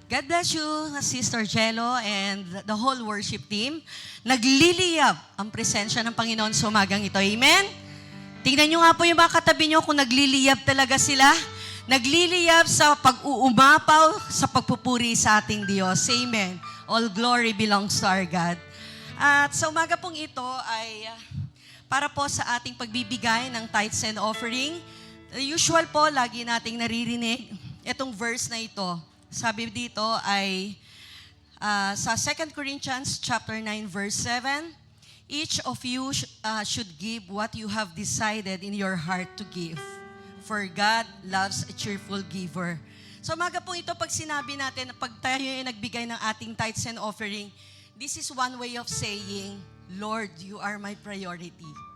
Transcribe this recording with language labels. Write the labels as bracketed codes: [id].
[en] God bless you, Sister Jello and the whole worship team. [tl] Nagliliyab ang presensya ng Panginoon sa umagang ito. Amen? Tingnan nyo nga po yung mga katabi nyo kung nagliliyab talaga sila. Nagliliyab sa pag-uumapaw, sa pagpupuri sa ating Diyos. Amen. [en] All glory belongs to our God. [tl] At sa umaga pong ito ay para po sa ating pagbibigay ng tithes and offering. Usual po, lagi nating naririnig itong verse na ito. Sabi dito ay sa [en] 2 Corinthians chapter 9 verse 7, each of you should give what you have decided in your heart to give. For God loves a cheerful giver. [tl] So umaga po ito, pag sinabi natin, pag tayo ay nagbigay ng ating tithes and offering, [en] this is one way of saying, Lord, you are my priority.